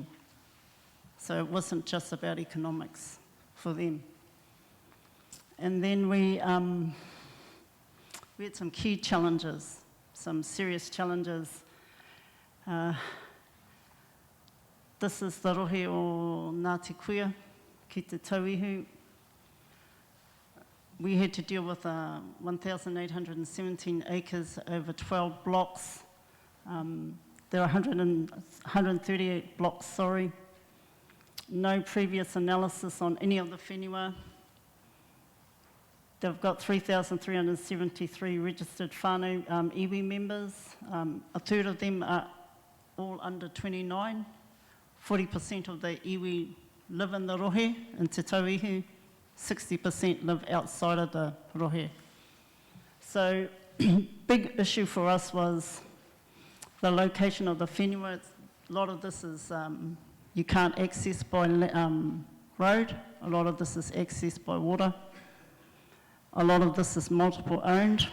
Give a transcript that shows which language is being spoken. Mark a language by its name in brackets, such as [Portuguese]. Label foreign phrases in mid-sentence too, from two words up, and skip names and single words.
[English] So it wasn't just about economics for them. And then we had some key challenges, some serious challenges. This is the [Māori] rohe o Ngāti Kuia, ki te tauihu. [English] We had to deal with 1,817 acres over 12 blocks. There are 138 blocks, sorry. No previous analysis on any of the whenua. They've got 3,373 registered [Māori] whānau iwi [English] members. A third of them are all under 29. 40% of the iwi live in the rohe, in [Māori] te tauihu. [English] 60% live outside of the rohe. So, big issue for us was the location of the whenua. A lot of this is you can't access by road. A lot of this is accessed by water. A lot of this is multiple owned.